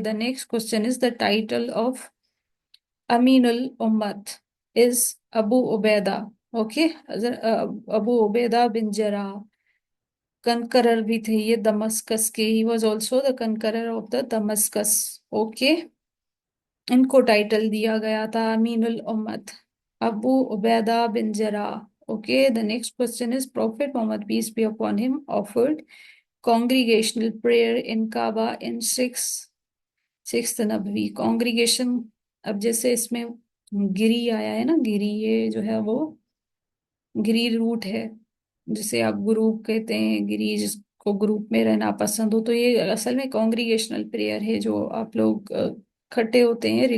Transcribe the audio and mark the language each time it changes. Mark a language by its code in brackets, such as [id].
[en] The next question is the title of Amin ul-Ummah is Abu Ubaidah. [ur] Okay. ابو عبیدہ بن جراح. کنکرر بھی تھے یہ دمسکس کے. [en] he was also the conqueror of the Damascus. Okay. [ur] ان کو title دیا گیا تھا امین الامت ابو عبیدہ بن جراح. Okay. [en] The next question is Prophet Muhammad peace be upon him offered congregational prayer in Kaaba in sixth نبوی. [ur] congregation اب جیسے اس میں گری آیا ہے نا گری یہ جو ہے وہ گری روٹ ہے جسے آپ گروپ کہتے ہیں گری جس کو گروپ میں رہنا پسند ہو. تو یہ اصل میں کانگریگیشنل پریئر ہے جو آپ لوگ کھٹے ہوتے ہیں.